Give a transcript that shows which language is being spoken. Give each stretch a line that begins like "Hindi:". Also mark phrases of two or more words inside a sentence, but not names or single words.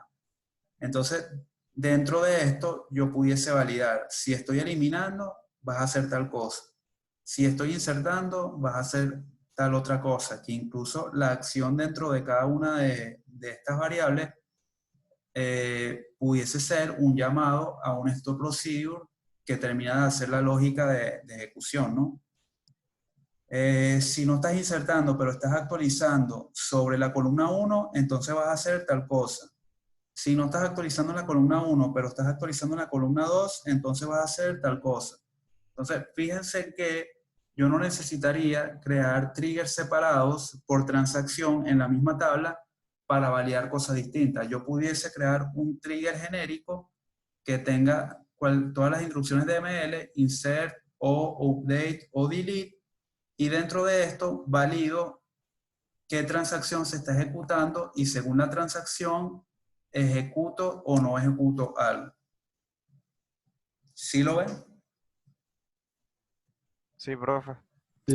Spanish: Entonces, dentro de esto, yo pudiese validar, si estoy eliminando, vas a hacer tal cosa. Si estoy insertando, vas a hacer tal otra cosa, que incluso la acción dentro de cada una de estas variables pudiese ser un llamado a un
English: stop procedure
Spanish: que termina de hacer la lógica de ejecución, ¿no? Si no estás insertando, pero estás actualizando sobre la columna 1, entonces vas a hacer tal cosa. Si no estás actualizando en la columna 1, pero estás actualizando en la columna 2, entonces vas a hacer tal cosa. Entonces, fíjense que yo no necesitaría crear triggers separados por transacción en la misma tabla para validar cosas distintas. Yo pudiese crear un trigger genérico que tenga todas las instrucciones de ML,
English: insert o update o delete,
Spanish: y dentro de esto valido qué transacción se está ejecutando y según la transacción ejecuto o no ejecuto algo. ¿Sí lo ven? Sí, profe. Sí,